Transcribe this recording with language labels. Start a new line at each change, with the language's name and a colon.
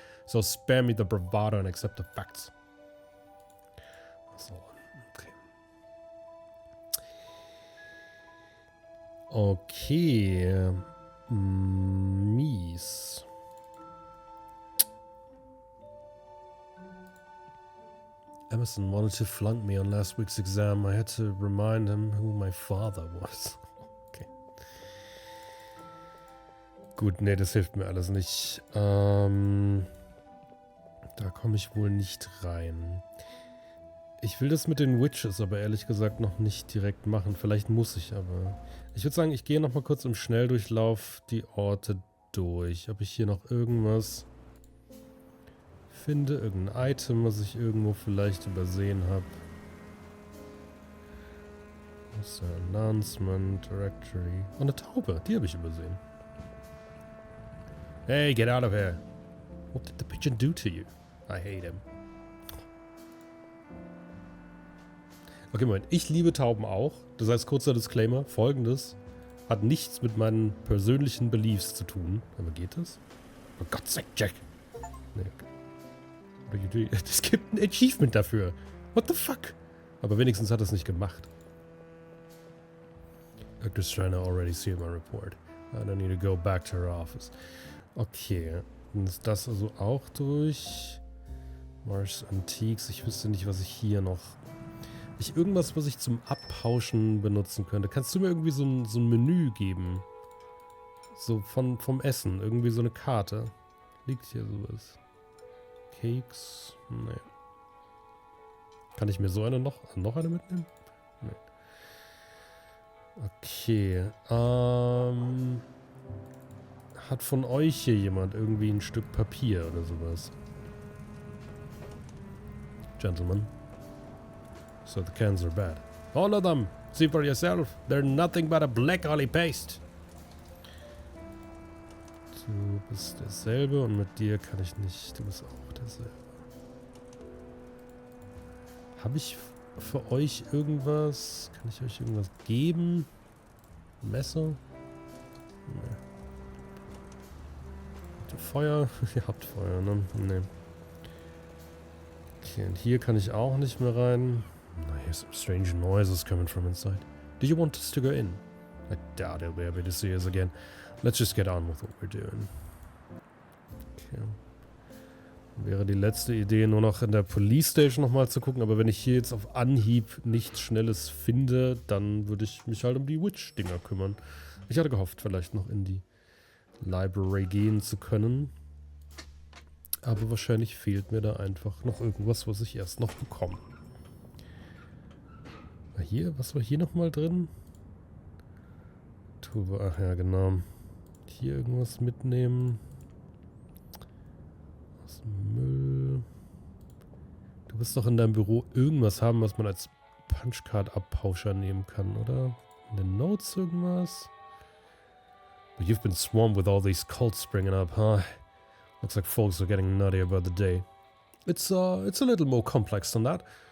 English: So spare me the bravado and accept the facts. So, okay.
German: Mies.
English: Emerson wanted to flunk me on last week's exam. I had to remind him who my father was. Okay.
German: Gut, nee, das hilft mir alles nicht. Da komme ich wohl nicht rein. Ich will das mit den Witches aber ehrlich gesagt noch nicht direkt machen. Vielleicht muss ich aber. Ich würde sagen, ich gehe nochmal kurz im Schnelldurchlauf die Orte durch. Ob ich hier noch irgendwas finde, irgendein Item, was ich irgendwo vielleicht übersehen habe. Was ist der Announcement, Directory. Oh, eine Taube, die habe ich übersehen.
English: Hey, get out of here. What did the pigeon do to you? I hate him.
German: Okay, Moment. Ich liebe Tauben auch. Das heißt, kurzer Disclaimer. Folgendes. Hat nichts mit meinen persönlichen Beliefs zu tun. Aber geht das? Oh Gott sei Dank, Jack. Nee. Es gibt ein Achievement dafür.
English: What the fuck?
German: Aber wenigstens hat es nicht gemacht.
English: Dr. Striner already sealed my report. I don't need to go back to her office. Okay.
German: Dann ist das also auch durch. Mars Antiques. Ich wüsste nicht, was ich hier noch... Irgendwas, was ich zum Abpauschen benutzen könnte. Kannst du mir irgendwie so ein Menü geben? So vom Essen. Irgendwie so eine Karte. Liegt hier sowas? Cakes? Nee. Kann ich mir so eine noch eine mitnehmen? Nee. Okay. Hat von euch hier jemand irgendwie ein Stück Papier oder sowas?
English: Gentlemen. So the cans are bad. All of them! See for yourself. They're nothing but a black oily paste.
German: Du bist derselbe und mit dir kann ich nicht. Du bist auch derselbe. Habe ich für euch irgendwas? Kann ich euch irgendwas geben? Messer? Nee. Habt ihr Feuer? Ihr habt Feuer, ne? Nee. Okay, und hier kann ich auch nicht mehr rein.
English: I hear some strange noises coming from inside. Do you want us to go in? I doubt he'll be able to see us again. Let's just get on with what we're doing. Okay.
German: Wäre die letzte Idee, nur noch in der Police Station nochmal zu gucken, aber wenn ich hier jetzt auf Anhieb nichts Schnelles finde, dann würde ich mich halt um die Witch-Dinger kümmern. Ich hatte gehofft, vielleicht noch in die Library gehen zu können. Aber wahrscheinlich fehlt mir da einfach noch irgendwas, was ich erst noch bekomme. Hier, was war hier nochmal drin? Ach ja, genau. Hier irgendwas mitnehmen. Aus dem Müll. Du wirst doch in deinem Büro irgendwas haben, was man als Punchcard-Abpauscher nehmen kann, oder? In den Notes irgendwas?
English: But you've been swarmed with all these cults springing up, huh? Looks like folks are getting nutty about the day. It's a little more complex than that.